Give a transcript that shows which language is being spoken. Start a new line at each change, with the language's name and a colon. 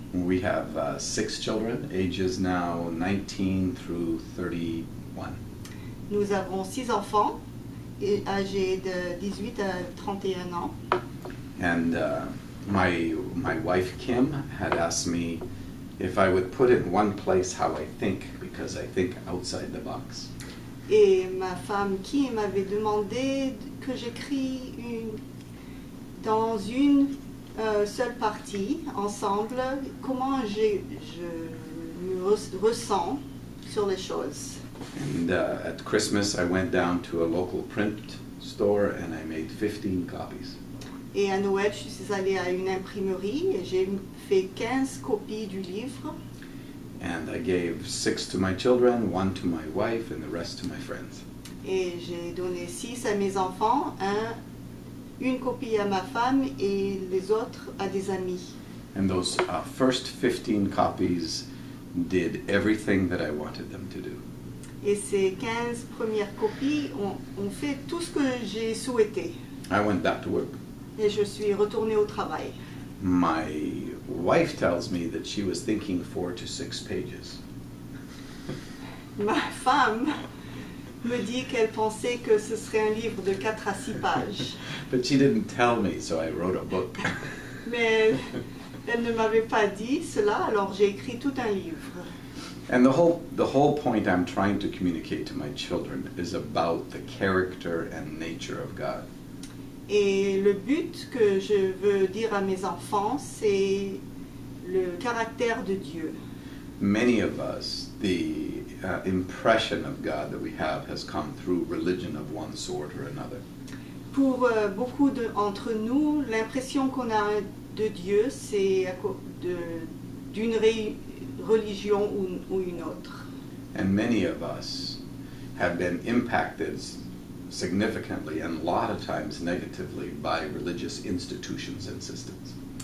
English: We have 6 children, ages now 19 through 31.
French: Nous avons 6 enfants, âgés de 18 à 31 ans.
English: And my wife Kim had asked me if I would put in one place how I think, because I think outside the box.
French: Et ma femme Kim m'avait demandé que j'écris dans une seule partie, ensemble, comment je me ressens sur les choses.
English: And at Christmas I went down to a local print store and I made 15 copies.
French: Et à Noël, je suis allée à une imprimerie et j'ai fait 15 copies du livre.
English: And I gave 6 to my children, 1 to my wife, and the rest to my friends.
French: Et j'ai donné 6 à mes enfants, une copie à ma femme et les autres à des amis.
English: And those first 15 copies did everything that I wanted them to do.
French: Et ces 15 premières copies ont fait tout ce que j'ai souhaité.
English: I went back to work.
French: Et je suis retournée au travail.
English: My wife tells me that she was thinking 4 to 6 pages.
French: Ma femme me dit qu'elle pensait que ce serait un livre de 4 à 6 pages.
English: But she didn't tell me, so I wrote a book.
French: Mais elle ne m'avait pas dit cela, alors j'ai écrit tout un livre.
English: And the whole point I'm trying to communicate to my children is about the character and nature of God.
French: Et le but que je veux dire à mes enfants, c'est le caractère de Dieu.
English: Many of us, the impression of God that we have has come through religion of one sort or another.
French: Pour beaucoup d'entre nous, l'impression qu'on a de Dieu, c'est d'une religion ou une autre.
English: And many of us have been impacted significantly and a lot of times negatively by religious institutions and systems.